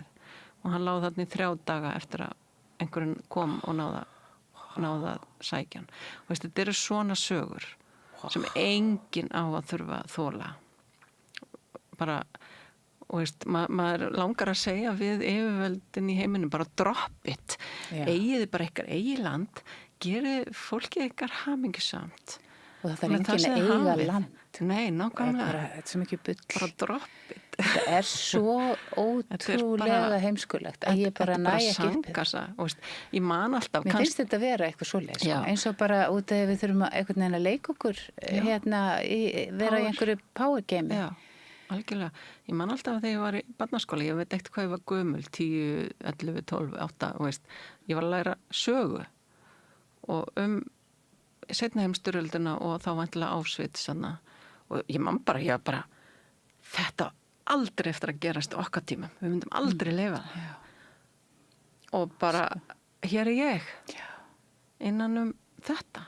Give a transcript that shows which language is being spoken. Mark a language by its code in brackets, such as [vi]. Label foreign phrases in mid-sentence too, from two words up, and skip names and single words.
[is] Og hann lá þarna í 3 daga eftir að einhverjum kom og náða sækjan. Þetta eru svona sögur sem enginn á að þurfa að þola. Bara maður langar að segja við yfirvöldin í heiminum bara [en] drop it, [is] eigiði bara ykkar eigið land, gerið fólkið ykkar hamingjusamt og það er enginn að eiga land. Nei, nákvæmlega. Þetta er svo mikið bull. Bara [en] drop it. [is] Þetta er svo ótrúlega heimskulegt að ég bara næ ekki upp. Ég man alltaf. Mér finnst þetta vera eitthvað svoleiðis. Eins og bara út af við þurfum að einhvern veginn að leika okkur hérna, vera í einhverju [en] power game. [is] Já. Algjörlega. Ég man alltaf að þegar ég var í barnaskóla, ég veit ekkert hvað ég var gömul, 10, 11, 12, 8, ég var að læra sögu og seinna heimsstyrjöldina og þá vantilega Auschwitz og ég man bara, þetta aldrei eftir að gerast okkar tímum, við myndum aldrei lifa það og bara, hér er ég innan þetta.